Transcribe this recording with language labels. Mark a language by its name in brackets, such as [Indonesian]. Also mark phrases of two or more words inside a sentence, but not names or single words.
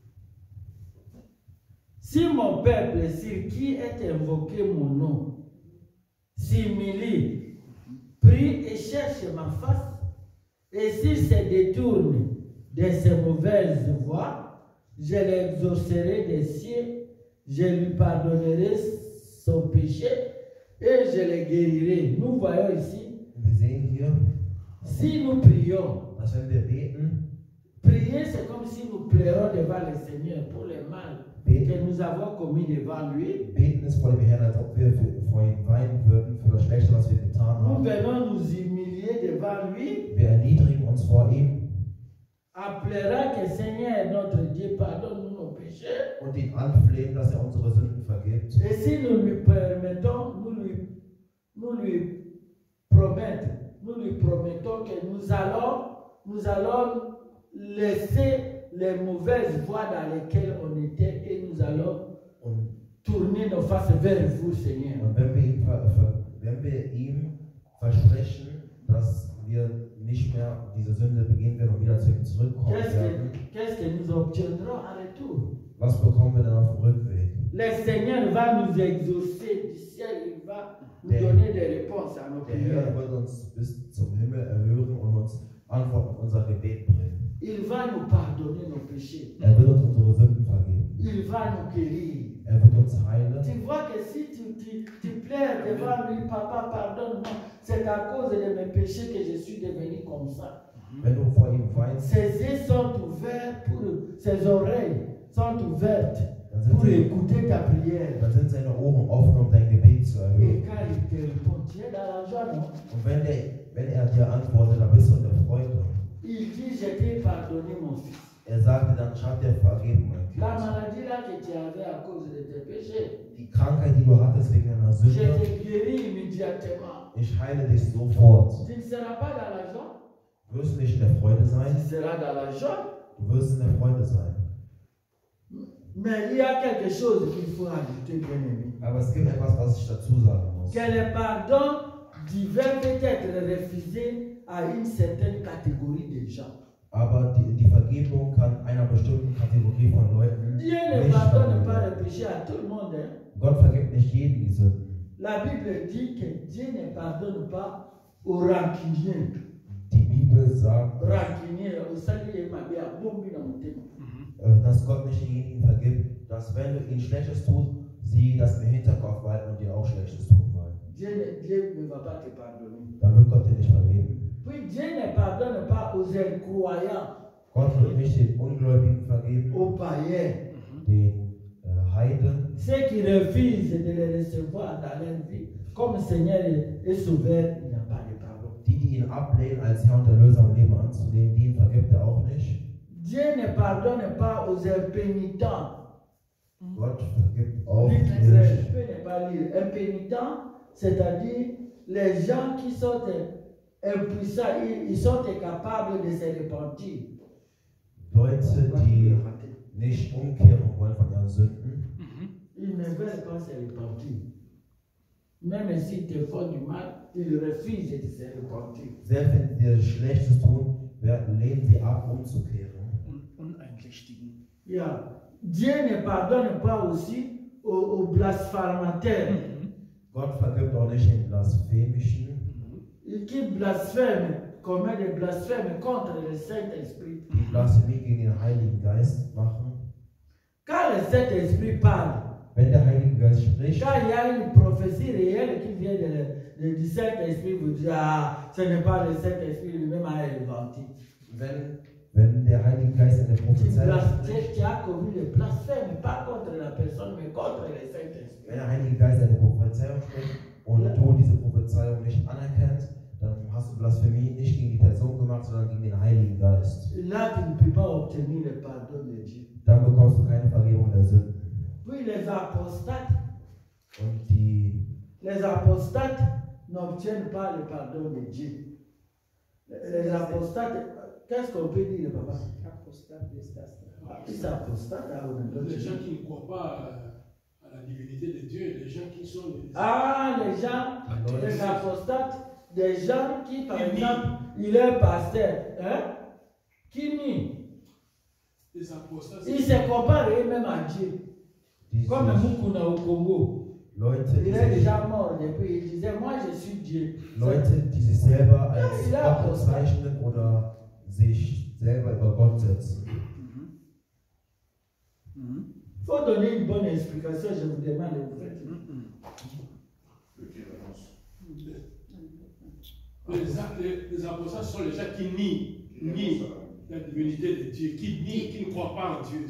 [French] Si mon peuple, sur qui est invoqué mon nom, s'humilie, prie et cherche ma face, et s'il se détourne de ses mauvaises voies, je l'exaucerai des cieux, je lui pardonnerai son péché et je le guérirai. Nous voyons ici, [German] Wir sehen hier, [French] si nous prions, [German] dass wenn wir beten, [French] prier c'est comme si nous pleurons devant le Seigneur pour le mal que nous avons commis devant lui. [German] beten ist vor dem Herrn, als ob wir vor ihm weinen würden für das Schlechte, was wir getan [French] Nous [German] haben. [French] venons nous humilier devant lui [German] Wir erniedrigen uns vor ihm [French] en pleurant que Seigneur notre Dieu pardonne nos péchés. [German] und ihn anflehen, dass er unsere Sünden vergibt. [French] Et si nous lui permettons, nous lui promettons que nous allons laisser les mauvaises voies dans lesquelles on était et nous allons [German] Und [French] tourner nos faces vers vous, Seigneur. [German] Und wenn wir ihm versprechen, dass wir nicht mehr diese Sünde begehen werden und wieder zu ihm zurückkommen werden, [French] Qu'est-ce que nous obtiendrons en retour? [German] was bekommen wir dann auf dem Rückweg? [French] Le Seigneur va nous exaucer du ciel, il va nous [German] Der- [French] donner des réponses à nos [German] Der Herr [French] prières. [German] wird uns bis zum Himmel erhören und uns Antwort auf unser Gebet bringen. [French] Il va nous pardonner nos péchés. [German] Er wird uns unsere Sünden vergeben. [French] Il va nous guérir. [German] Er wird uns heilen. [French] Tu vois que si tu pleures devant lui, papa, pardonne-moi, c'est à cause de mes péchés que je suis devenu comme ça. [German] Wenn du vor ihm weinst, [French] Ses yeux sont ouverts ses oreilles sont ouvertes [German] dann [French] pour [German] sind, [French] écouter ta prière. [German] seine Ohren offen, um dein Gebet zu [French] Et [German] erhören. [French] quand il te répond, tu es dans la joie, non? [German] Und wenn er dir antwortet, dann bist du in der Freude. [French] Il dit, je t'ai pardonné mon fils. [German] Er sagte dann, ich habe dir vergeben, mein [French] La [German] Kind. [French] maladie là que tu avais à cause de tes péchés, [German] Die Krankheit, die du hattest wegen deiner [French] je [German] Sünde, [French] te guéris immédiatement. [German] ich heile dich sofort. [French] Tu ne seras pas dans la joie, [German] Du wirst nicht in der Freude [French] tu [German] sein, [French] seras dans la joie. [German] du wirst in der Freude sein. [French] Mais il y a quelque chose qu'il faut ajouter, bien aimé. [German] Aber es gibt etwas, was ich dazu sagen muss. [French] Que le pardon divin peut être refusé à une certaine catégorie de gens. [German] Aber die Vergebung kann einer bestimmten Kategorie von Leuten [French] Dieu ne [German] nicht [French] pardonne pas [German] vergeben. [French] le péché à tout le monde. Hein. [German] Gott vergibt nicht jedem die Sünden. [French] La Bible dit que Dieu ne pardonne pas aux rancuniers. [German] Die Bibel sagt, [French] Rancunier, au salut et ma bien, bombi dans mon thème. [German] dass Gott nicht denjenigen vergibt, dass wenn du ihnen Schlechtes tust, sie das im Hinterkopf behalten und dir auch Schlechtes tun wollen. [French] Dieu ne va pas te pardonner. [German] Dann wird Gott dir nicht vergeben. [French] Puis Dieu ne pardonne pardonne pas aux incroyants, [German] Gott wird nicht den Ungläubigen vergeben, [French] aux païens, [German] den Heiden, [French] ceux qui refusent de les recevoir dans leur vie comme Seigneur et Sauveur, il n'y a pas de pardon. [German] die ihn ablehnen, als Herr und Erlöser im Leben anzunehmen, denen vergibt er auch nicht. [French] Dieu ne pardonne pas aux impénitents. [German] Gott vergibt auch [French] Je [German] nicht. [French] ne peux pas lire. Impénitents, c'est-à-dire les gens qui sont impuissants, ils sont incapables de se repentir. [German] Leute, die nicht umkehren wollen von ihren Sünden, [French] Ils ne veulent pas se repentir. Même s'ils te font du mal, ils refusent de se repentir. [German] selbst wenn sie dir Schlechtes tun, lehnen sie ab, umzukehren. Uneinsichtigen. Yeah. [French] Dieu ne pardonne pas aussi aux blasphémateurs. [German] Gott vergibt auch nicht den Blasphemischen, [French] Qui blasphèment, commettent des blasphèmes contre le Saint-Esprit. [German] die Blasphemie gegen den Heiligen Geist machen. [French] Quand le Saint-Esprit parle, [German] Wenn der Heilige Geist spricht, [French] quand il y a une prophétie réelle qui vient du Saint-Esprit, vous dites, ah, ce n'est pas le Saint-Esprit lui-même à inventé. [German] wenn der Heilige Geist eine Prophezeiung spricht, [French] Tu as commis le blasphème, pas contre la personne, mais contre le Saint-Esprit. [German] wenn der Heilige Geist eine Prophezeiung spricht und du diese Prophezeiung nicht anerkennst, dann hast du Blasphemie nicht gegen die Person gemacht, sondern gegen den Heiligen Geist. [French] Là, tu ne peux pas obtenir le pardon de Dieu. [German] Dann bekommst du keine Vergebung der Sünden. [French] Puis les apostates n'obtiennent pas le pardon de Dieu. Les apostates, qu'est-ce qu'on peut dire, papa? Les apostates, Les gens qui ne croient pas à la divinité de Dieu, les gens qui sont... Les apostates, des gens qui, par exemple, il est pasteur, hein? Qui nie? Les apostates... Ils se comparent eux-mêmes à Dieu. [German] Die [French] Comme [German] sich- [French] Mukuna au Congo. [German] Leute, [French] Il [German] die [French] est [German] sich, [French] déjà mort depuis. Il disait, moi je suis Dieu. [German] Leute, die sich selber als Ja, Gott bezeichnen oder sich selber über Gott setzen. [French] Il faut donner une bonne explication, je vous demande de vous faire. Les apostates sont les gens qui nient la divinité de Dieu, qui ne croient pas en Dieu.